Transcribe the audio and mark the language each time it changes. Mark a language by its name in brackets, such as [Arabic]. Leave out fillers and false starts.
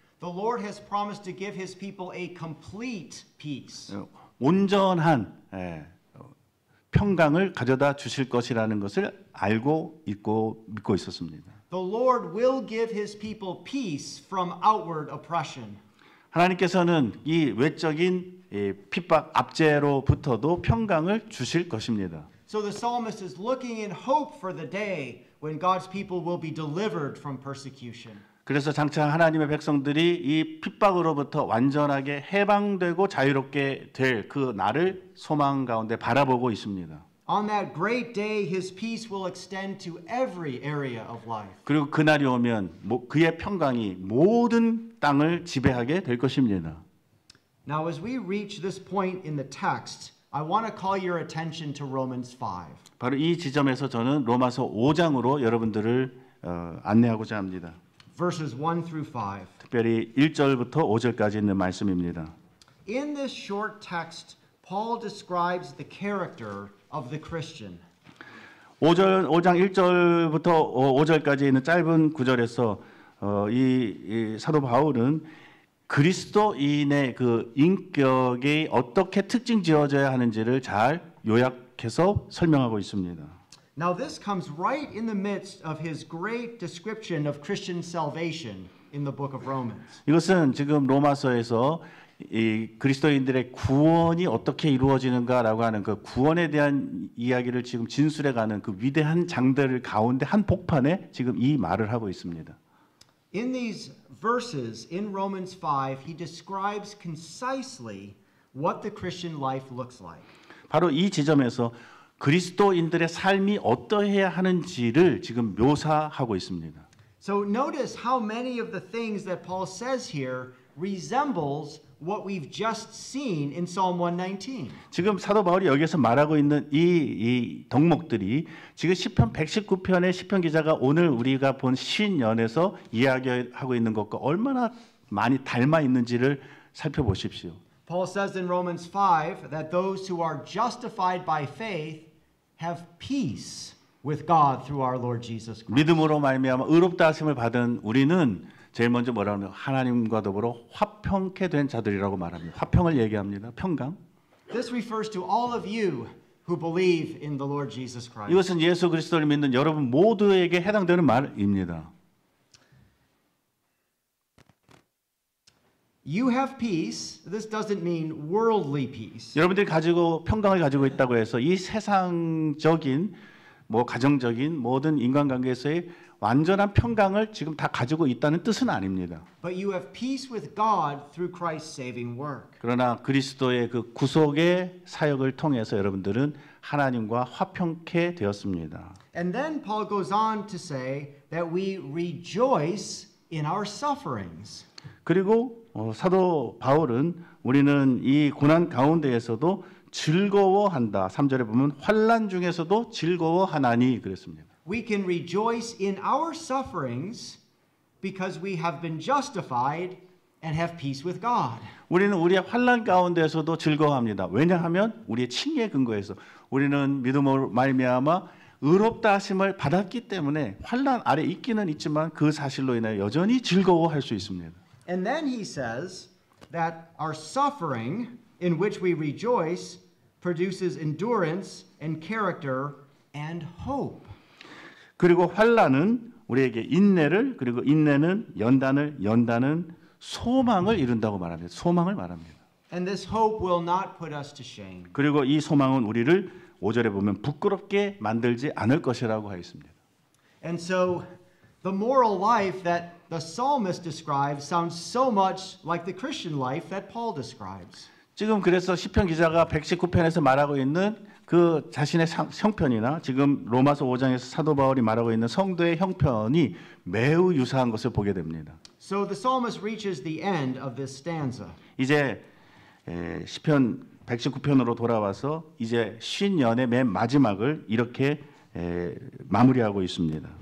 [English] The Lord has promised to give his people a complete peace. [Korean] 온전한 평강을 가져다 주실 것이라는 것을 알고 있고 믿고 있었습니다. [English] The Lord will give his people peace from outward oppression. [Korean] 하나님께서는 이 외적인 핍박 압제로부터도 평강을 주실 것입니다. [English] So the psalmist is looking in hope for the day when God's people will be delivered from persecution. [Korean] 그래서 장차 하나님의 백성들이 이 핍박으로부터 완전하게 해방되고 자유롭게 될 그 날을 소망 가운데 바라보고 있습니다. [English] On that great day, his peace will extend to every area of life. [Korean] 그리고 그날이 오면 그의 평강이 모든 땅을 지배하게 될 것입니다. [English] Now, as we reach this point in the text, I want to call your attention to Romans 5. [Korean] 바로 이 지점에서 저는 로마서 5장으로 여러분들을 안내하고자 합니다. [English] Verses 1 through 5. [Korean] 특별히 1절부터 5절까지 있는 말씀입니다. [English] In this short text, Paul describes the character of the Christian. [Korean] 5장 1절부터 5절까지 있는 짧은 구절에서 이 사도 바울은 그리스도인의 그 인격이 어떻게 특징 지어져야 하는지를 잘 요약해서 설명하고 있습니다. [English] Now this comes right in the midst of his great description of Christian salvation in the book of Romans. [Korean] 이것은 지금 로마서에서 이 그리스도인들의 구원이 어떻게 이루어지는가라고 하는 그 구원에 대한 이야기를 지금 진술해가는 그 위대한 장들 가운데 한 복판에 지금 이 말을 하고 있습니다. [English] In these verses in Romans 5, he describes concisely what the Christian life looks like. [Korean] 바로 이 지점에서 그리스도인들의 삶이 어떠해야 하는지를 지금 묘사하고 있습니다. [English] So notice how many of the things that Paul says here resembles what we've just seen in Psalm 119. [Korean] 지금 사도 바울이 여기서 말하고 있는 이 덕목들이 지금 시편 119편의 시편 기자가 오늘 우리가 본 신연에서 이야기하고 있는 것과 얼마나 많이 닮아 있는지를 살펴보십시오. [English] Paul says in Romans 5 that those who are justified by faith have peace with God through our Lord Jesus Christ. [Korean] 믿음으로 말미암아 의롭다 하심을 받은 우리는 제일 먼저 뭐라고 하면 하나님과 더불어 화평케 된 자들이라고 말합니다. 화평을 얘기합니다. 평강. [English] This refers to all of you who believe in the Lord Jesus Christ. [Korean] 이것은 예수 그리스도를 믿는 여러분 모두에게 해당되는 말입니다. [English] You have peace. This doesn't mean worldly peace. [Korean] 여러분들이 가지고 평강을 가지고 있다고 해서 이 세상적인 가정적인 모든 인간관계에서의 완전한 평강을 지금 다 가지고 있다는 뜻은 아닙니다. [English] But you have peace with God through Christ's saving work. [Korean] 그러나 그리스도의 그 구속의 사역을 통해서 여러분들은 하나님과 화평케 되었습니다. [English] And then Paul goes on to say that we rejoice in our sufferings. [Korean] 그리고 사도 바울은 우리는 이 고난 가운데에서도 즐거워한다. 3절에 보면 환난 중에서도 즐거워하나니 그랬습니다. [English] We can rejoice in our sufferings because we have been justified and have peace with God. [Korean] 우리는 우리의 환난 가운데에서도 즐거워합니다. 왜냐하면 우리의 칭의에 근거해서 우리는 믿음으로 말미암아 의롭다 하심을 받았기 때문에 환난 아래 있기는 있지만 그 사실로 인하여 여전히 즐거워할 수 있습니다. [English] And then he says that our suffering in which we rejoice produces endurance and character and hope. [Korean] 그리고 환난은 우리에게 인내를 그리고 인내는 연단은 소망을 이룬다고 말합니다. 소망을 말합니다. [English] And this hope will not put us to shame. [Korean] 그리고 이 소망은 우리를 5절에 보면 부끄럽게 만들지 않을 것이라고 하여 있습니다. [English] And so the moral life that the psalmist describes sounds so much like the Christian life that Paul describes. [Korean] 지금 그래서 시편 기자가 119편에서 말하고 있는 그 자신의 형편이나 지금 로마서 5장에서 사도 바울이 말하고 있는 성도의 형편이 매우 유사한 것을 보게 됩니다. [English] So the psalmist reaches the end of this stanza. [Korean] 이제 시편 119편으로 돌아와서 이제 쉰년의 맨 마지막을 이렇게 마무리하고 있습니다.